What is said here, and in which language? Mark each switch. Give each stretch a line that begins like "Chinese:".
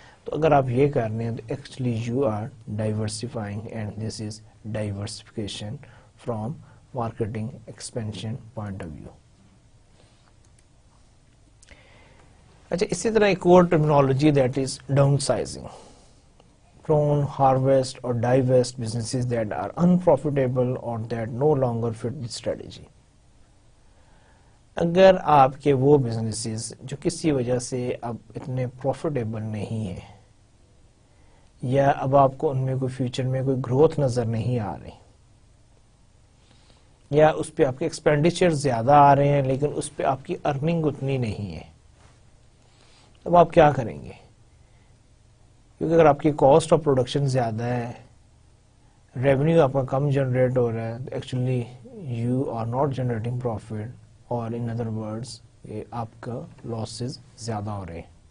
Urdu: تو اگر آپ یہ کر رہے ہیں تو
English: Actually you are diversifying, and this is diversification from marketing expansion point of view.
Urdu: اچھا، اسی طرح ایک اور terminology
English: That is down sizing. Prune, harvest or divest businesses that are unprofitable or that no longer fit the strategy.
Urdu: اگر آپ کے وہ businesses جو کسی وجہ سے اب اتنے پروفیٹیبل نہیں ہیں، یا اب آپ کو ان میں کوئی فیوچر میں کوئی گروتھ نظر نہیں آ رہی، یا اس پہ آپ کے ایکسپینڈیچر زیادہ آ رہے ہیں لیکن اس پہ آپ کی ارننگ اتنی نہیں ہے، اب آپ کیا کریں گے؟ کیونکہ اگر آپ کی کاسٹ آف پروڈکشن زیادہ ہے، ریونیو آپ کا کم جنریٹ ہو رہا ہے، تو
English: actually you are not generating profit,
Urdu: اور
English: in other words
Urdu: آپ کا لاسز زیادہ ہو رہے ہیں.